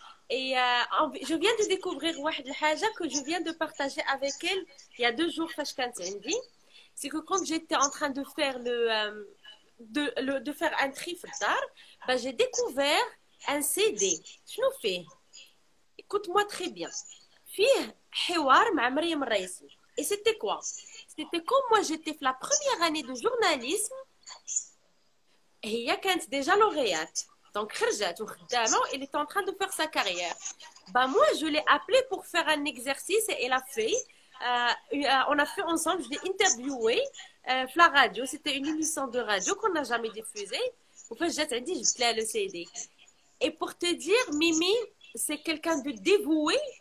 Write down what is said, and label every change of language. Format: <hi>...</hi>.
<fr>Et je viens de découvrir</fr> <ar>واحد الحاجة</ar> <fr>que je viens de partager avec elle il y a 2 jours</fr> <ar>فاش كانت عندي.</ar> <fr>C'est que quand j'étais en train de faire de faire un tri</fr> <ar>في الدار,</ar> <fr>ben, j'ai découvert un CD.</fr> <ar>شنو فيه?</ar> <fr>Écoute-moi très bien.</fr> <ar>فيه حوار مع مريم الرئيسي.</ar> <fr>Et c'était quoi? C'était comme moi j'étais la première année de journalisme.</fr> <ar>هي كانت</ar> <fr>déjà lauréate. Donc</fr> <ar>خرجت وخدامة,</ar> <fr>elle était en train de faire sa carrière. Bah moi je l'ai appelée pour faire un exercice et elle a fait. On a fait ensemble, je l'ai interviewé la radio. C'était une émission de radio qu'on n'a jamais diffusée. En fait, j'ai dit, je plais le CD. Et pour te dire, Mimi, c'est quelqu'un de dévoué.</fr>